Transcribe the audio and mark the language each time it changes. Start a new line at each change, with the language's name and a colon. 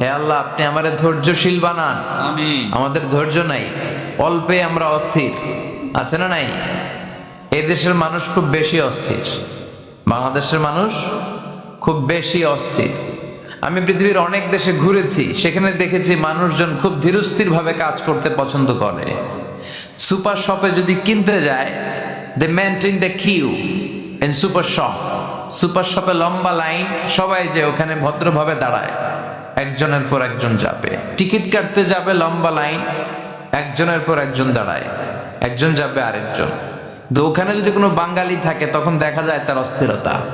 Bangla: হে আল্লাহ, আপনি আমারে ধৈর্যশীল বানান। আমিন। আমাদের ধৈর্য নাই, অল্পে আমরা অস্থির, আছে না নাই? এই দেশের মানুষ খুব বেশি অস্থির, বাংলাদেশের মানুষ খুব বেশি অস্থির। আমি পৃথিবীর অনেক দেশে ঘুরেছি, সেখানে দেখেছি মানুষজন খুব ধীরস্থির ভাবে কাজ করতে পছন্দ করে। সুপার শপে যদি কিনতে যায়,
English: they maintain the queue in super shop.
Bangla: Super শপে লম্বা লাইন, সবাই যে ওখানে ভদ্রভাবে দাঁড়ায়, একজনের পর একজন যাবে। টিকিট কাটতে যাবে, লম্বা লাইন, একজনের পর একজন দাঁড়ায়, একজন যাবে আরেকজন। তো ওখানে যদি কোনো বাঙালি থাকে তখন দেখা যায় তার অস্থিরতা।